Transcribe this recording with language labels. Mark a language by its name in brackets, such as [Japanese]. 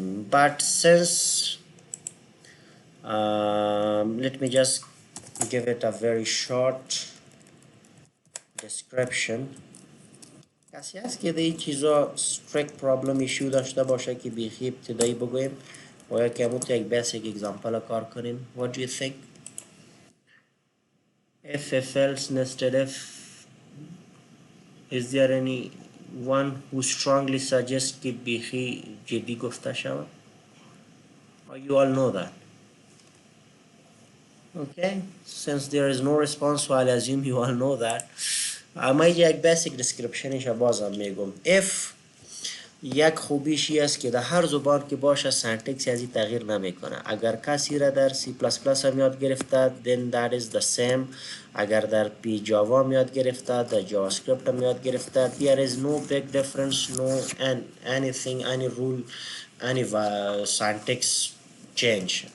[English] But since let me just give it a very short description. [Persian] کسی هست که این چیزا [English] strict problem issue [Persian] داشته باشه که بیخی ابتدایی بگویم و یا که همون یک [English] basic example [Persian] کار کنیم. [English] What do you think? If else nested if, is there any one who strongly suggests [Persian] که بیخی جدی گفته شود؟ [English] Or you all know that? Okay, since there is no response, so I'll assume you all know that. [Persian] ما یک basic descriptionش بازم میگم. If یک خوبیشی است که در هر زبان که باشه سنتکس ازی تغییر نمیکنه. اگر کسی را در C++ هم یاد گرفته [English] then that is the same. [Persian] اگر در پی جاوا هم یاد گرفته، [English] در جاواسکریپت هم یاد گرفته، there is no big difference, no anything, any rule, any syntax change.